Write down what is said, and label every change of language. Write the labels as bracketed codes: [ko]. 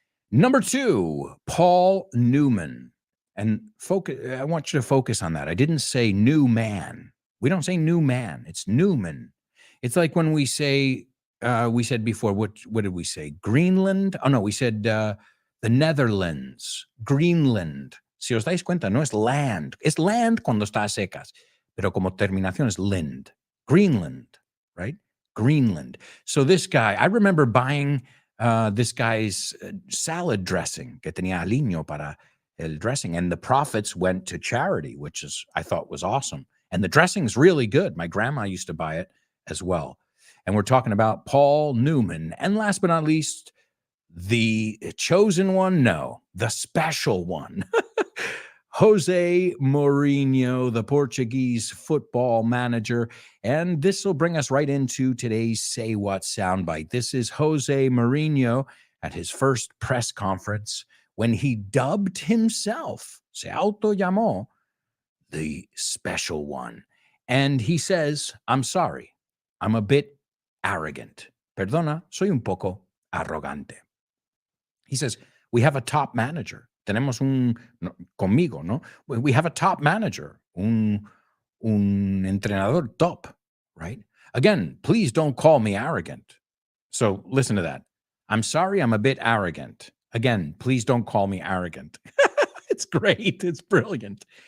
[en] Number 2, Paul Newman. And I want you to focus on that. I didn't say new man. We don't say new man. It's Newman. It's like when we say, we said before, what did we say? Greenland? Oh, no, we said the Netherlands, Greenland. [es] Si os dais cuenta, no es land. Es land cuando está a secas, pero como terminación es lind. [en] Greenland, right? Greenland. So this guy, I remember buying this guy's salad dressing [es] que tenía aliño para el dressing, [en] and the profits went to charity, which is I thought was awesome. And the dressing's really good. My grandma used to buy it as well. And we're talking about Paul Newman. And last but not least, the chosen one? No, the special one. Jose Mourinho, the Portuguese football manager. And this will bring us right into today's Say What soundbite. This is Jose Mourinho at his first press conference when he dubbed himself, [es] se auto llamó, [en] the special one. And he says, I'm sorry, I'm a bit arrogant. [es] Perdona, soy un poco arrogante. [en] He says, we have a top manager. [es] Tenemos conmigo, ¿no? [en] We have a top manager, [es] un entrenador top, [en] right? Again, please don't call me arrogant. So listen to that. I'm sorry, I'm a bit arrogant. Again, please don't call me arrogant. It's great. It's brilliant.